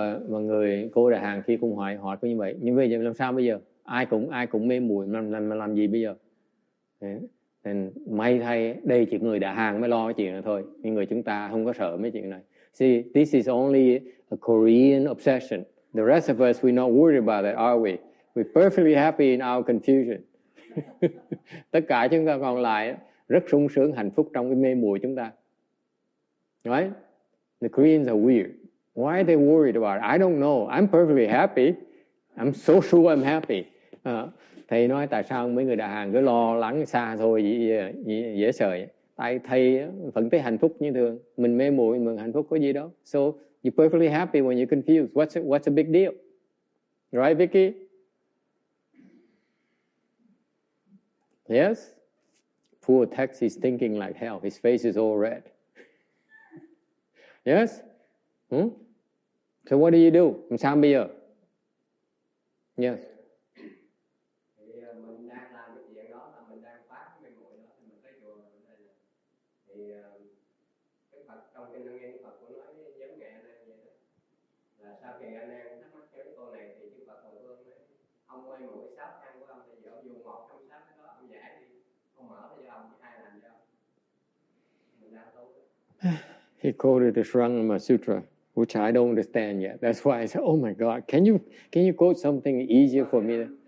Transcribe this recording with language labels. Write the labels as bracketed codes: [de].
[vi] Và người cô Đại Hàn khi cũng hỏi có như vậy. Nhưng bây giờ làm sao bây giờ? Ai cũng mê muội, làm gì bây giờ? Nên may thay đây chỉ người Đại Hàn mới lo cái chuyện này thôi. Nhưng người chúng ta không có sợ mấy chuyện này. [en] See, this is only a Korean obsession. The rest of us, we're not worried about it, are we? We're perfectly happy in our confusion. [vi] Tất cả chúng ta còn lại rất sung sướng, hạnh phúc trong cái mê muội chúng ta. [en] Right? The Koreans are weird. Why are they worried about it? I don't know. I'm perfectly happy. I'm so sure I'm happy. [vi] Thầy nói tại sao mấy người Đại Hàn cứ lo lắng xa thôi, dễ sợ. Tại thầy vẫn thấy hạnh phúc như thường. Mình mê muội, mình hạnh phúc có gì đâu. [en] So you're perfectly happy when you're confused. What's a big deal? Right, Vicky? Yes? Poor Tex is thinking like hell. His face is all red. Yes? So what do you do? [vi] Làm sao bây giờ? [en] Yes. [vi] Thì mình đang làm cái chuyện đó là mình đang phá cái mê muội đó, thì mình tới chùa mình đây là thì cái Phật trong kinh Lăng Nghiêm Phật cũng nói giống mẹ anh em vậy đó, là sau khi anh em thắc mắc cái câu này thì Chư Phật hồi phương nói ông mê muội sáu căn của ông, thì ông dùng một trong sáu cái đó ông giải đi, ông mở ra cho ông, ai làm cho ông, mình đang tốt. [en] He quoted the Shrangama Sutra, which I don't understand yet. That's why I said, "Oh my God, can you quote something easier for me?"